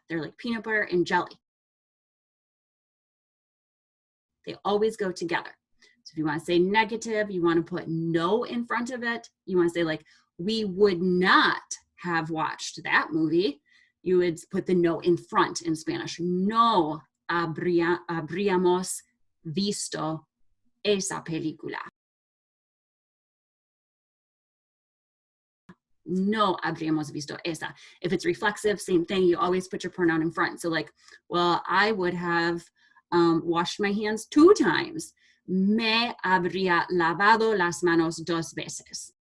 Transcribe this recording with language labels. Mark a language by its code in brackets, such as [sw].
[en] They're like peanut butter and jelly. They always go together. So if you want to say negative, you want to put no in front of it. You want to say like, we would not have watched that movie. You would put the no in front in Spanish. [es] No habríamos visto esa película. No habríamos visto esa. [en] If it's reflexive, same thing. You always put your pronoun in front. So like, well, I would have washed my hands 2 times. [es] Me habría lavado las manos 2 veces.